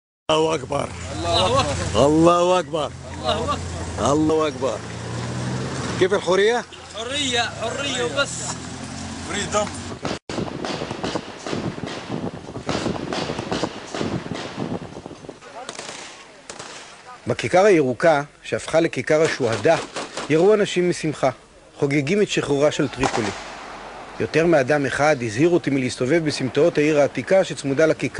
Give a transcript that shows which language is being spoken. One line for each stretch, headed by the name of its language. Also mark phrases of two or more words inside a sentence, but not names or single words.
Arabic: الله أكبر الله أكبر الله أكبر. كيف الحرية؟ حرية حرية وبس. فريدم.
Hebrew: בכיכר הירוקה, שהפכה לכיכר השוהדה, יראו אנשים משמחה, חוגגים את שחרורה של טריפולי. יותר מאדם אחד הזהיר אותי מלהסתובב בסמטאות העיר העתיקה שצמודה לכיכר.